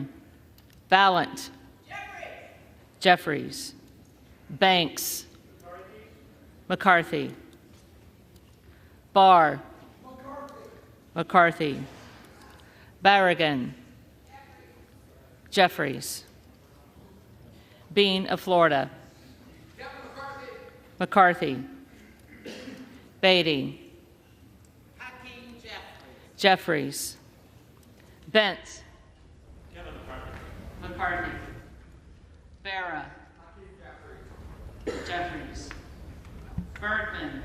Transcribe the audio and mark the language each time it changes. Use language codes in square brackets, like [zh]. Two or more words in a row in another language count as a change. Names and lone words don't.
[en] Ballant. Jeffries. Banks. McCarthy. Barr. McCarthy. Barragan. Jeffries. Bean of Florida. McCarthy. Beatty. Jeffries. Bentz. McCarthy. Rivera. Jeffries. Bergman.